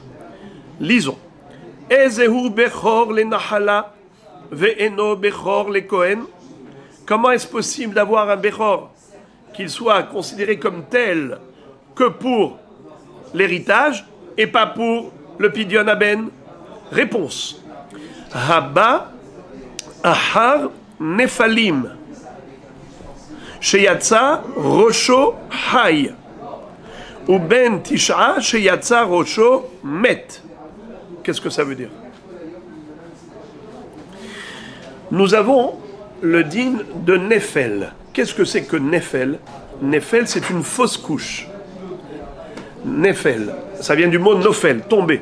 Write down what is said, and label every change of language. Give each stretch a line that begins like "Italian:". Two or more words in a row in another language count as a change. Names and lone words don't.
French: Lisons.
Hebrew: איזהו בכור לנחלה, ואינו בכור לכהן.
French: Comment est-ce possible d'avoir un Bechor qu'il soit considéré comme tel que pour l'héritage et pas pour le
Hebrew: פדיון הבן?
French: Réponse.
Hebrew: הבא אחר נפלים שיצא ראשו חי או בן תשעה שיצא ראשו מת.
French: Qu'est-ce que ça veut dire? Nous avons le din de Nefel. Qu'est-ce que c'est que Nefel? Nefel, c'est une fausse couche. Nefel, ça vient du mot Nofel, tomber.